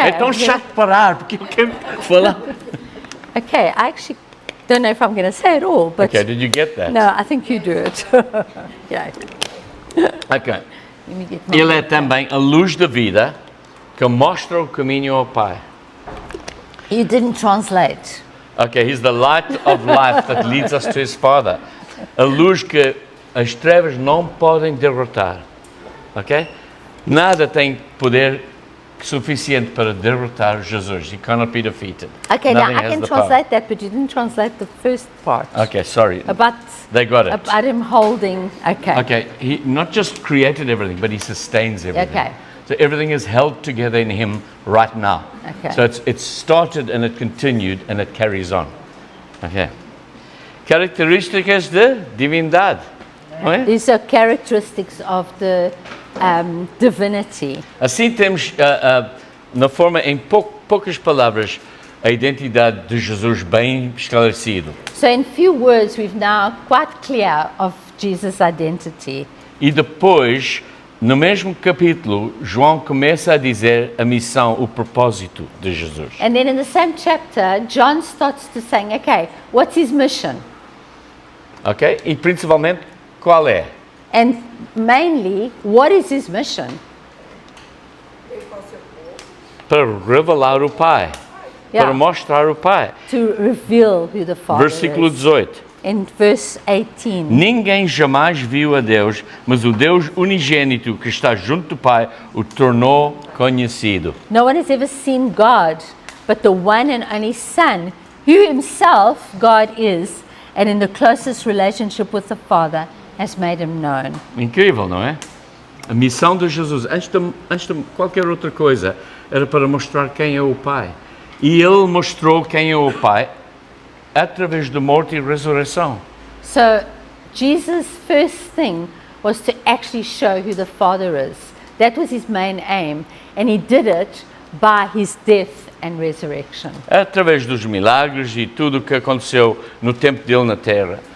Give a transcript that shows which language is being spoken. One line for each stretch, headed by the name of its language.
Portuguese: É tão chato parar, porque eu quero falar.
English: Okay. I actually don't know if I'm going to say it all, but Okay, did you get that? no, I think you do it. Yeah. Ok. Let me get my-
Portuguese: Ele é também a luz da vida que mostra o caminho ao Pai.
English: You didn't translate. Okay, he's the light of life that leads us to his Father.
Portuguese: A luz que as trevas não podem derrotar. Ok? Nada tem poder suficiente para derrotar Jesus.
English: He cannot be defeated. Okay, Nothing now I has can the power. translate that, but you didn't translate the first part. Okay, sorry. About They got it. about him holding. Okay. Okay, he not just created everything, but he sustains everything. Okay. So everything is held together in him right now. Okay. So it's started and it continued and it carries on.
Portuguese: Okay. Características de divindade. Não é?
English: These are characteristics of the divinity.
Portuguese: Assim temos, na forma, em poucas palavras, a identidade de Jesus bem esclarecido.
English: So in few words, we've now quite clear of Jesus' identity.
Portuguese: E depois, no mesmo capítulo, João começa a dizer a missão, o propósito de Jesus.
English: And then in the same chapter, John starts to saying, okay, what's his mission?
Portuguese: Ok? E principalmente, qual é?
English: And mainly, what is his mission?
Portuguese: Para revelar o Pai.
English: Yeah.
Portuguese: Para mostrar o Pai.
English: To reveal who the Father
Portuguese: Versículo
English: is.
Portuguese: 18.
English: In verse 18.
Portuguese: Ninguém jamais viu a Deus, mas o Deus unigênito que está junto do Pai o tornou conhecido.
English: No one has ever seen God, but the one and only Son, who himself God is, and in the closest relationship with the Father, has made him known.
Portuguese: Incrível, não é? A missão de Jesus, antes de qualquer outra coisa, era para mostrar quem é o Pai. E Ele mostrou quem é o Pai através de morte e ressurreição.
English: So, Jesus' first thing was to actually show who the Father is. That was his main aim, and he did it by his death and resurrection.
Portuguese: Através dos milagres e tudo o que aconteceu no tempo dele na Terra.